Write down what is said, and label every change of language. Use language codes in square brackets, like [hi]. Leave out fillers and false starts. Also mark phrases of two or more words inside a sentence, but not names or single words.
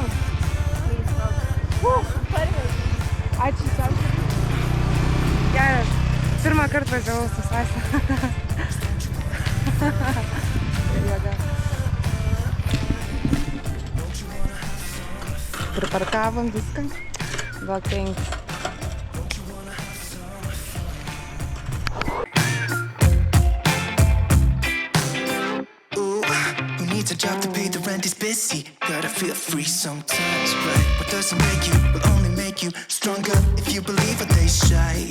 [lt] Ačiū sau. Geras. Pirmą kartą važiavau su sesė. Priparkavom viską. Gal 5. [en] A job to pay the rent is busy. Gotta feel free sometimes, right? What doesn't make you will only make you stronger if you believe what they say.